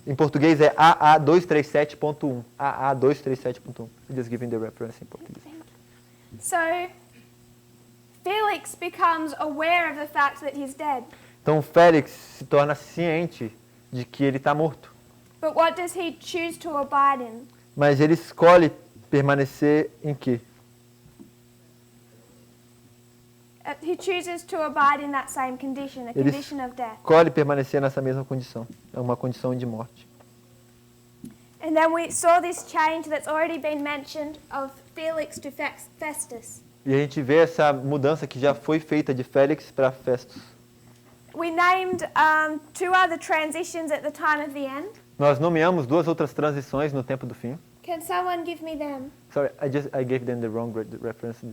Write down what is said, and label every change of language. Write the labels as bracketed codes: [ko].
[pt] Em português é AA237.1. AA237.1. [en] Just giving the reference [pt] em português. [en] So Felix becomes aware of the fact that he's dead. [pt] Então Félix se torna ciente de que ele está morto. [en] But what does he choose to abide in? [pt] Mas ele escolhe permanecer em quê? [en] He chooses to abide in that same condition, a [pt] Ele [en] condition of death. [pt] escolhe permanecer nessa mesma condição. É uma condição de morte. [en] And then we saw this change that's already been mentioned of Felix to Festus. [pt] E a gente vê essa mudança que já foi feita de Félix para Festus. [en] We named two other transitions at the time of the end. [pt] Nós nomeamos duas outras transições no tempo do fim. [en] Can someone give me them? Sorry, I gave them the wrong reference.